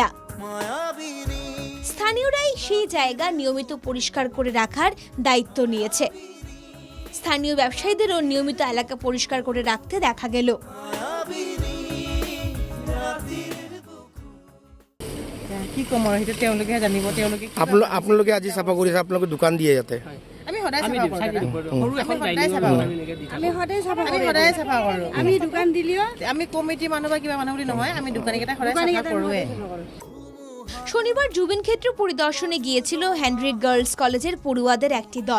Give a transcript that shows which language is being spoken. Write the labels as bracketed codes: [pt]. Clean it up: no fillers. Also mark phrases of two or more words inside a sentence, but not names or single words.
[bn] স্থানীয়রাই সেই জায়গা নিয়মিত পরিষ্কার করে রাখার দায়িত্ব নিয়েছে। স্থানীয় ব্যবসায়ীদেরও নিয়মিত এলাকা পরিষ্কার করে রাখতে দেখা গেল। [as] কি কম আৰু সেইটো তেওঁলোকেহে জানিব। তেওঁলোকে আপোনালোকে আজি চাফা কৰিছে, আপোনালোকে দোকান দিয়ে ইয়াতে? আমি সদায় চাফা কৰোঁ। আমি দোকান দিলেও আমি কমিটি মানুহ বা কিবা মানুহ বুলি নহয়, আমি দোকানীকেইটা সদায় চাফা কৰোঁৱে। [bn] শনিবার জুবিন ক্ষেত্র পরিদর্শনে গিয়েছিল হেনরিক গার্লস কলেজের পড়ুয়াদের একটি দল।